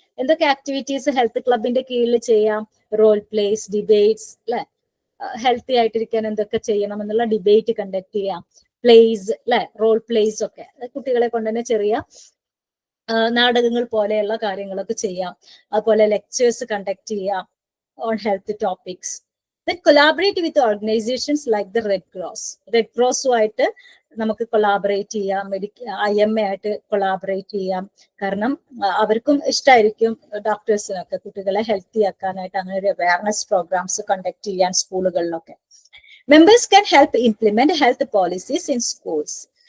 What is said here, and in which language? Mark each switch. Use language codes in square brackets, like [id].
[ml] എന്തൊക്കെ activities health ക്ലബിന്റെ കീഴിൽ ചെയ്യാം? റോൾ പ്ലേസ്, ഡിബേറ്റ്സ് അല്ലെ. ഹെൽത്തി ആയിട്ടിരിക്കാൻ എന്തൊക്കെ ചെയ്യണം എന്നുള്ള ഡിബേറ്റ് കണ്ടക്ട് ചെയ്യാം. പ്ലേസ് അല്ലെ, റോൾ പ്ലേസ് ഒക്കെ കുട്ടികളെ കൊണ്ട് തന്നെ ചെറിയ നാടകങ്ങൾ പോലെയുള്ള കാര്യങ്ങളൊക്കെ ചെയ്യാം. അതുപോലെ ലെക്ചേഴ്സ് കണ്ടക്ട് ചെയ്യാം [en] on health topics. Then collaborate with organizations like the Red Cross. [ml] Red Cross ആയിട്ട് നമുക്ക് കൊളാബറേറ്റ് ചെയ്യാം, IMA ആയിട്ട് കൊളാബറേറ്റ് ചെയ്യാം. കാരണം അവർക്കും ഇഷ്ടമായിരിക്കും ഡോക്ടേഴ്സിനൊക്കെ കുട്ടികളെ ഹെൽത്തി ആക്കാനായിട്ട് അങ്ങനെ ഒരു അവയർനെസ് പ്രോഗ്രാംസ് കണ്ടക്ട് ചെയ്യാൻ സ്കൂളുകളിലൊക്കെ. [en] Members can help implement health policies in schools.